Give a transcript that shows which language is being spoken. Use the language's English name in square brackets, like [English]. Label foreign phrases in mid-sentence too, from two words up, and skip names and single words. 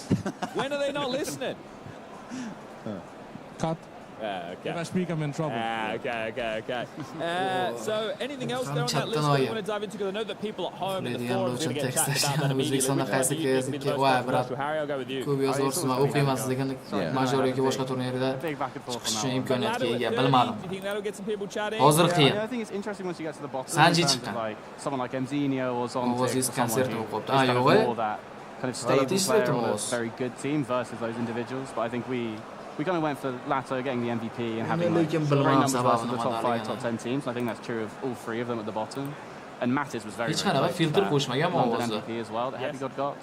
[English] When are they not listening? Cut. Okay. If I speak, I'm in trouble. Okay. So, anything else there on that list that you want to dive into? Because I know that people at home in the forums are going to get chatting about that immediately. Harry, I'll go with you. [Uzbek] Ko'p yozursiz, men o'qiyman lekin major yoki boshqa turnirda chiqish uchun imkoniyatga ega bilmadim. [English] Do you think that'll get some people chatting? [Uzbek] Hozir qiyin. [English] I think it's interesting once you get to the bottom. [Uzbek] Sanji chiqqan. [English] Like someone like Mzinho or Zontic or [Uzbek] konsert [English] someone [Uzbek] o'qibdi. [English] who's [Uzbek] Yo'q. [English] more that kind of stable player on a very good team versus those individuals. But I think we kind of went for Lato getting the MVP and having like, great numbers versus the top 5, top 10 teams. I think that's true of all 3 of them at the bottom. And Mattis was very, very close to that London MVP as well that Heavy God got.